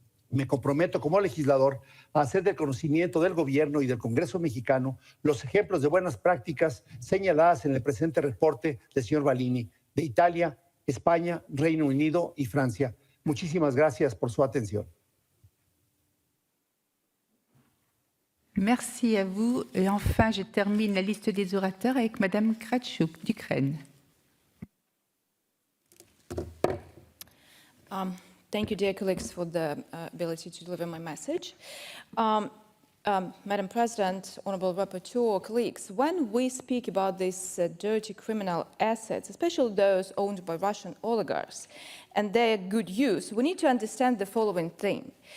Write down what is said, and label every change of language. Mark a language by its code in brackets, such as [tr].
[es] Me comprometo como legislador a hacer del conocimiento del gobierno y del Congreso mexicano los ejemplos de buenas prácticas señaladas en el presente reporte del señor Balini de Italia, España, Reino Unido y Francia. Muchísimas gracias por su atención. [fr] Merci à vous. Et enfin, je termine la liste des orateurs avec Madame Kratchouk d'Ukraine. [en] Thank you, dear colleagues, for the ability to deliver my message. Madam President, Honourable Rapporteur, colleagues, when we speak about these dirty criminal assets, especially those owned by Russian oligarchs, and their good use, we need to understand the following thing.